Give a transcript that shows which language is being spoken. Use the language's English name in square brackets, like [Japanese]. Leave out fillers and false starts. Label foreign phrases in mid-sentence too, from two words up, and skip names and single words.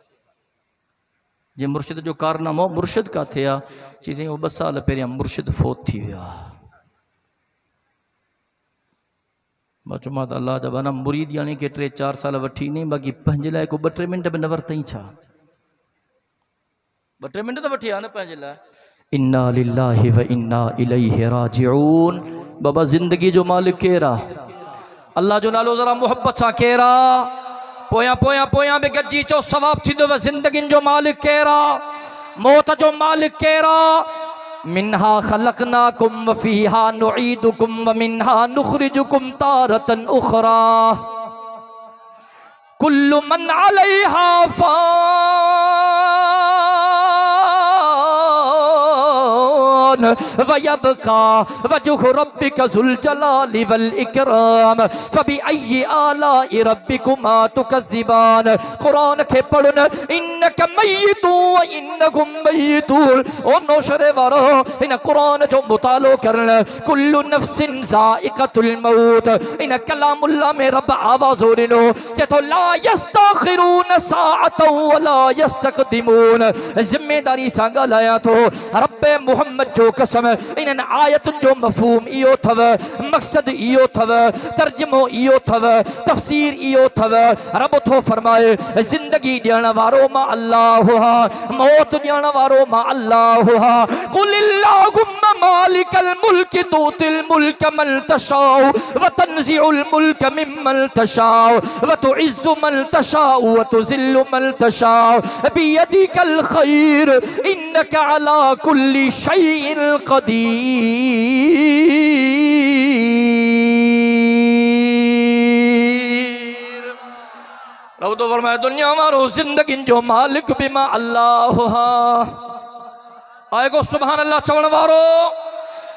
[Sindhi] जे मुर्शिद जो कारनामो, मुर्शिद काथे आहे? चई साईं 2 साल पहिरियां मुर्शिद फोत थी विया। मां चयोमांसि अल्लाह जा बना, मुरीदियाणी खे 3-4 साल वठी ॾिनई, बाक़ी पंहिंजे लाइ को 2-3 मिंट बि न वरितई छा? 2-3 मिंट त वठी आहे न पंहिंजे लाइ। [Arabic] إنا لله وإنا إليه راجعون. [Sindhi] बाबा ज़िंदगी जो मालिक केरु आहे? अल्लाह जो नालो ज़रा मोहब्बत सां केरु आहे? पोयां बि गॾिजी चो, सवाब थींदो। ज़िंदगियुनि जो मालिक केरु आहे? मौत जो मालिक केरु आहे? [Arabic] منها خلقناكم وفيها نعيدكم ومنها نخرجكم تارة أخرى. كل من عليها ويبقى وجه ربك ذو الجلال والإكرام فبأي آلاء ربكما تكذبان. [Sindhi] कुरान खे पढ़ो न, [Arabic] إنك ميت وإنهم ميتون. [Sindhi] ओ नौशरे वारो, इन कुरान जो मुतालो करन। [Arabic] كل نفس ذائقة الموت. [Sindhi] इन कलामुल्लाह में रब आवाज़ ॾिनो, चए थो [Arabic] لا يستأخرون ساعة ولا يستقدمون. [Sindhi] ज़िम्मेदारी सां ॻाल्हायां थो, रब्बे मुहम्मद जो कसम, इन आयतुनि जो मफ़हूम इहो थव, मक़सद इहो थव, तर्जुमो इहो थव, तफ़सीर इहो थव। रब थो फरमाए ज़िंदगी ॾियण वारो मां अल्लाह हा, मौत ॾियण वारो मां अल्लाह हा। [Arabic] قل اللهم مالك الملك تؤتي الملك من تشاء وتنزع الملك ممن تشاء وتعز من تشاء وتذل من تشاء بيدك الخير إنك على كل شيء قدير. [Sindhi] रब तो फरमाए दुनिया वारो जिंदगी जो मालिक भी मां अल्लाह हा। आए को [Arabic] سبحان الله [Sindhi] चवण वारो।